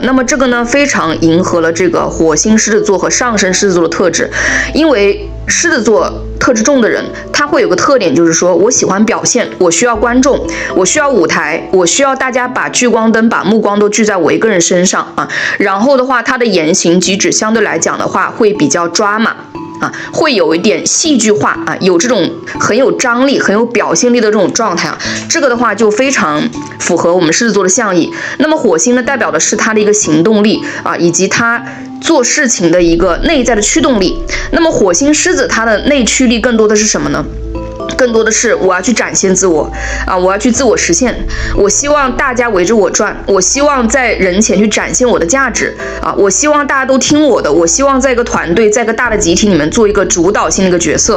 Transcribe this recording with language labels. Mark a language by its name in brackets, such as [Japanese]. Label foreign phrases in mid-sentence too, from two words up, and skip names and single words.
[Chinese] 那麼這個呢，非常迎合了這個火星獅子座和上升獅子座的特質，因為獅子座特質重的人，他會有個特點，就是說我喜歡表現，我需要觀眾，我需要舞台，我需要大家把聚光燈、把目光都聚在我一個人身上啊。然後的話，他的言行舉止相對來講的話，會比較抓馬啊，會有一點戲劇化啊，有這種很有張力、很有表現力的這種狀態啊。這個的話就非常符合我們獅子座的象意。那麼火星呢，代表的是他的一個行動力啊，以及他做事情的一個內在的驅動力。那麼火星獅子它的內驅力更多的是什麼呢？更多的是我要去展現自我啊，我要去自我實現，我希望大家圍着我轉，我希望在人前去展現我的價值啊，我希望大家都聽我的，我希望在一個团隊，在一個大的集體裡面做一個主導性的一個角色。